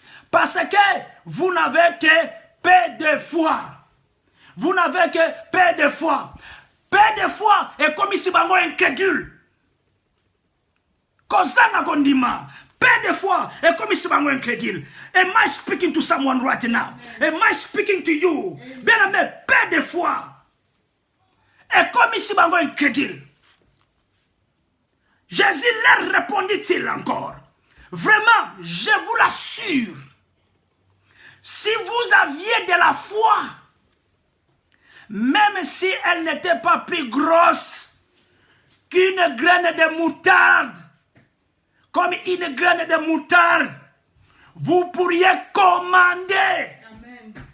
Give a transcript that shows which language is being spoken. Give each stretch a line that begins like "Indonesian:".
French: Parce que vous n'avez que peu de foi. Vous n'avez que peu de foi. Peu de foi est comme ici bango incrédule.
Lingala: Kozanga gondima.
French: Peu de foi est comme ici bango incrédule.
English: Am I speaking to someone right now? Am I speaking to you?
French: Bien aimé, peu de foi est comme ici bango incrédule. Jésus leur répondit-il encore. Vraiment, je vous l'assure. Si vous aviez de la foi, même si elle n'était pas plus grosse qu'une graine de moutarde, comme une graine de moutarde, vous pourriez commander. Amen.